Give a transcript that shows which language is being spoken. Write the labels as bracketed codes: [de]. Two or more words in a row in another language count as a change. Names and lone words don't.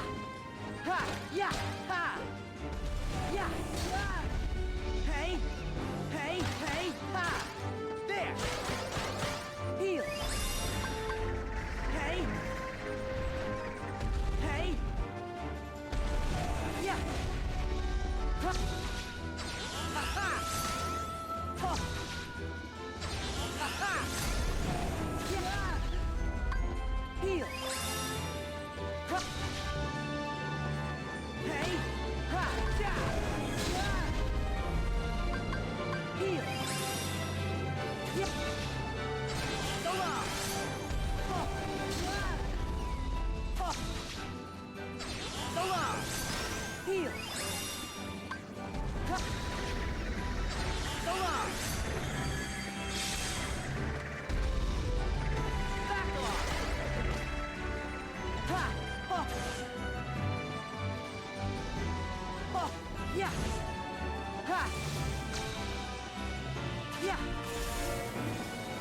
[en] Ha! Yeah! Ha! Yeah! Yeah! Hey! Hey! Hey! Ha! There! Here! Hey! Hey! Yeah! Ha! Ha-ha! Ho! Ha-ha! Yeah! Here! Ha! Hey! Ha! Ja! Yeah! Here! Yeah! So long! Ho! Yeah! Ho! So long! Here! Ha! So long! Back off! Ha! Ho! Oh, yeah. Ha. Yeah.